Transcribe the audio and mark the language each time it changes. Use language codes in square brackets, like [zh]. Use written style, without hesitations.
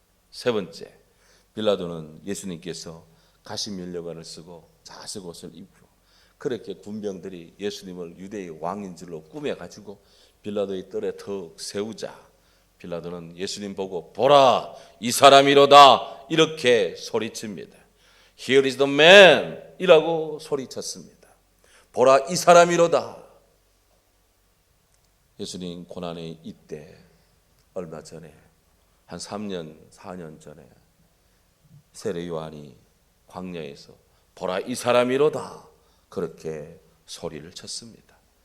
[ko] 세 번째, 빌라도는 예수님께서 가시 면류관을 쓰고 자색 옷을 입고 그렇게 군병들이 예수님을 유대의 왕인 줄로 꾸며가지고 빌라도의 뜰에 턱 세우자 빌라도는 예수님 보고 보라 이 사람이로다 이렇게 소리칩니다. [en] Here is the man [ko] 이라고 소리쳤습니다. 보라 이 사람이로다. 예수님 고난의 이때 얼마 전에 한 3년 4년 전에 세례 요한이 광야에서 보라 이 사람이로다 그렇게 소리를 쳤습니다.